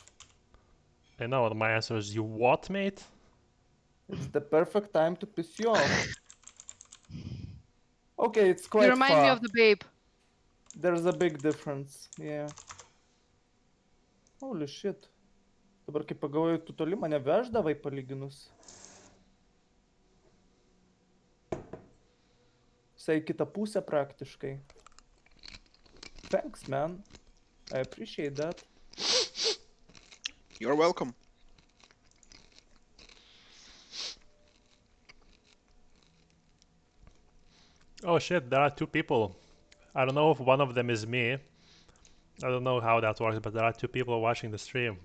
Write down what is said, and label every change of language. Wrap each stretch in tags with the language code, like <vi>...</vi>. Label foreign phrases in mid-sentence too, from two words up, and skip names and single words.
<en>I know my answer is you what, mate? It's the perfect time to piss you off. Okay, it's You quite remind me far. of the babe. There's a big difference, yeah. Holy shit.</en> <lt>Dabar kai pagalvoju, tu toli mane veždavai palyginus. Visai kitą pusę praktiškai.</lt> <en>Thanks, man. I appreciate that. You're welcome. Oh shit, there are two people. I don't know if one of them is me. I don't know how that works, but there are two people watching the stream.</en>